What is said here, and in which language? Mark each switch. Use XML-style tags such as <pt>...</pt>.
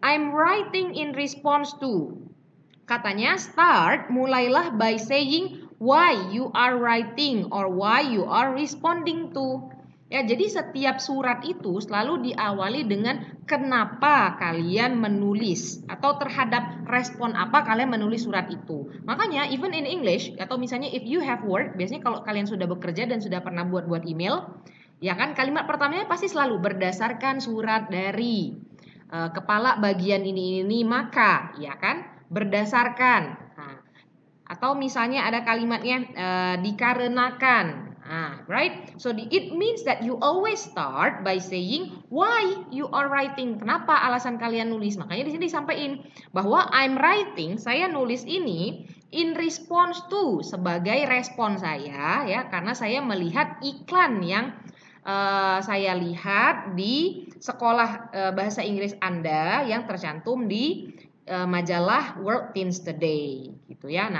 <en>I'm writing in response to. Katanya start, mulailah by saying why you are writing or why you are responding to.</en> <id>Ya, jadi setiap surat itu selalu diawali dengan kenapa kalian menulis atau terhadap respon apa kalian menulis surat itu. Makanya</id> <en>even in English</en> <id>atau misalnya</id> <en>if you have work,</en> <id>biasanya kalau kalian sudah bekerja dan sudah pernah buat email, ya kan, kalimat pertamanya pasti selalu berdasarkan surat dari kepala bagian ini maka, ya kan, berdasarkan. Nah, atau misalnya ada kalimatnya dikarenakan.</id> <en>Right? So it means that you always start by saying why you are writing.</en> <id>Kenapa alasan kalian nulis? Makanya di sini disampaikan bahwa</id> <en>I'm writing,</en> <id>saya nulis ini</id> <en>in response to,</en> <id>sebagai respon saya, ya, karena saya melihat iklan yang saya lihat di sekolah bahasa Inggris Anda yang tercantum di majalah World Teens Today gitu ya.</id>